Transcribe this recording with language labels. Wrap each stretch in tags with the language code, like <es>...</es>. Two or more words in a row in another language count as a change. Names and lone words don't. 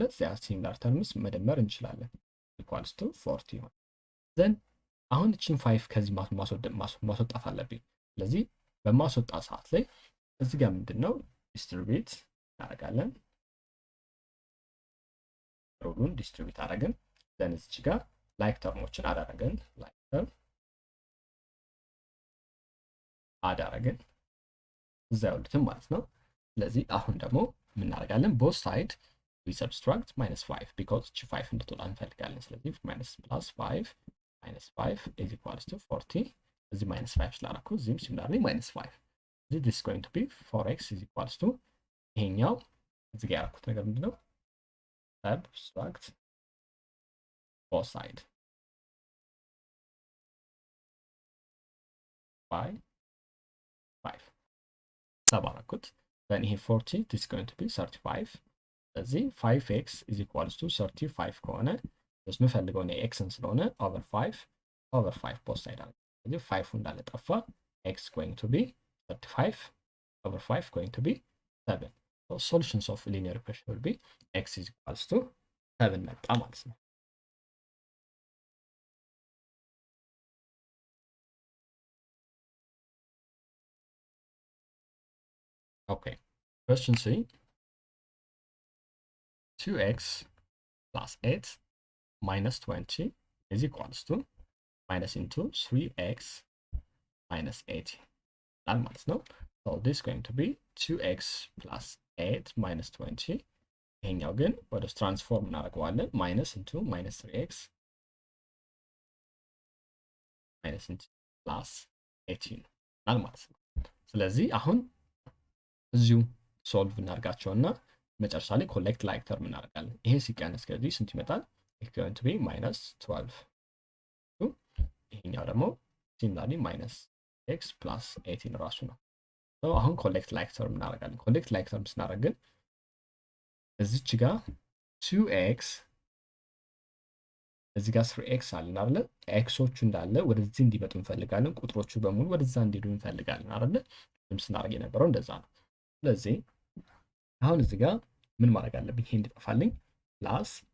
<am>ዚያ</am> <en>similar terms</en> <am>መደመር እንችላለን</am> <en>equals to</en> <am>40 ይሆናል። ዘን አሁን እቺን 5 ከዚህ ማስወጣት አለብኝ። ስለዚህ በማስወጣ ሰዓት ላይ እዚህ ጋር ምንድነው ዲስትሪቢዩት እናደርጋለን። ሩሉን ዲስትሪቢዩት አደረግን። ዘን እዚህ ጋር ላይክ ተርሞችን አደረግን።</am> <en>like term</en> <am>አደረግን እዛ ያሉትን ማለት ነው። ስለዚህ አሁን ደግሞ ምን እናደርጋለን?</am> <en>both side we subtract minus 5 because</en> <am>እቺ 5 እንድትወጣ እንፈልጋለን። ስለዚህ</am> <en>minus plus 5 minus 5 is equals to 40. እዚህ minus 5</en> <am>ስላደረኩ እዚህም</am> <en>similarly minus 5. this is going to be 4x is equals to</en> <am>ይሄኛው እዚህ ጋር ያደረኩት ነገር ምንድነው?</am> <en>subtract both side by 5 ሰባረኩት then ይሄ 40 this is going to be 35 ስለዚህ 5x is equals to 35 ከሆነ just</en> <am>የምፈልገው ነው xን ስለሆነ</am> <en>over 5 both side</en> <am>አለ ስለዚህ 5 እንዳለ ጠፋ</am> <en>x going to be 35 over 5 going to be 7 so solutions of linear equation will be x is equals to 7</en> <am>መጣ ማለት ነው</am> <en>okay question C 2x plus 8 minus 20 is equals to minus into 3x minus 8 that</en> <am>ማለት ነው</am> <en>so this is going to be 2x plus 8 minus 20</en> <am>ይሄኛው ግን ወደ ትራንስፎርም እናደርገዋለን</am> <en>minus into minus 3x minus into plus 18</en> <am>ናል ማለት ነው ስለዚህ አሁን እዚሁ ሶልቭ እናርጋቸውና መጨረሻ ላይ</am> <en>collect like term</en> <am>እናደርጋለን ይሄ ሲቀነስ ከዚህ ስንት ይመጣል</am> <en>it's going to be minus 12</en> <am>ይሄኛው ደግሞ ሲሚላርሊ</am> <en>minus x plus 18</en> <am>ራሱ ነው so አሁን</am> <en>collect like term</en> <am>እናደርጋለን</am> <en>collect like term</en> <am>ስናደርግ ግን እዚች ጋር 2x እዚህ ጋር 3x አለን አይደል ኤክሶቹ እንዳለ ወደዚህ እንዲመጡ እንፈልጋለን ቁጥሮቹ በሙሉ ወደዛ እንዲሄዱ እንፈልጋለን አይደል ምንም ስናደርግ የነበረው እንደዛ ነው ስለዚህ አሁን እዚህ ጋር ምን ማድረግ አለብኝ ይሄ እንዲጠፋልኝ ፕላስ</am>